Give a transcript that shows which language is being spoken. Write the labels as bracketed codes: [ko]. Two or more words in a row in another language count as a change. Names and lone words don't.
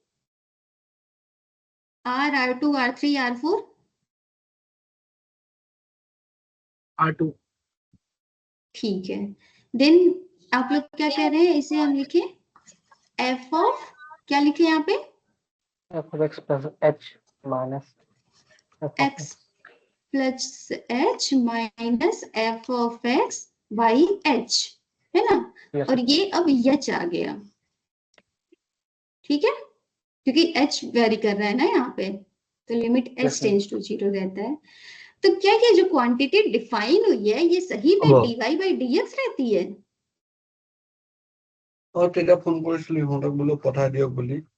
[hi] r r2 r3 r4, R2। ठीक है। देन आप लोग क्या कह रहे हैं, इसे हम लिखे [en] f of, [hi] क्या लिखे यहाँ पे? [en] f of x plus h माइनस f of x plus h minus f of x by h, [hi] है ना? [en] yes [hi] और ये अब h आ गया, ठीक है? क्योंकि h वेरी कर रहा है ना यहाँ पे, तो लिमिट [en] yes h tends to 0 [hi] रहता है। तो क्या ये जो [en] quantity define [hi] हुई है ये सही में [en] dy by dx [hi] रहती है? [as] তেতিয়া ফোন কৰিছিলো ইহঁতক বোলো পঠাই দিয়ক বুলি।